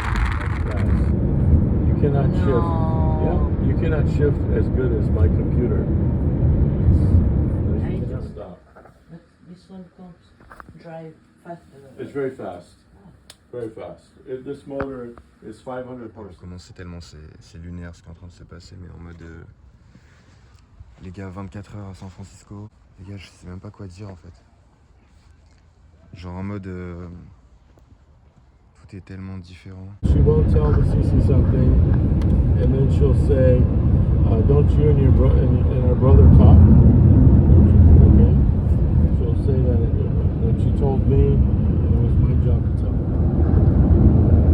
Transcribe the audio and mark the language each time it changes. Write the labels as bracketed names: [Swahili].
[English] You cannot shift. Yeah, you cannot shift as good as my computer. You cannot stop. This one comes drive faster. It's very fast. Very fast. This motor is 500 [French] On va [English] horsepower. [French] commencer tellement c'est lunaire ce qui est en train de se passer, mais en mode les gars, 24 heures à San Francisco. Les gars, je sais même pas quoi dire en fait. Genre en mode tout est tellement différent. [English] She won't tell the CC something, and then she'll say, "Don't you and our brother talk?" Okay. She'll say that she told me, and it was my job to tell her.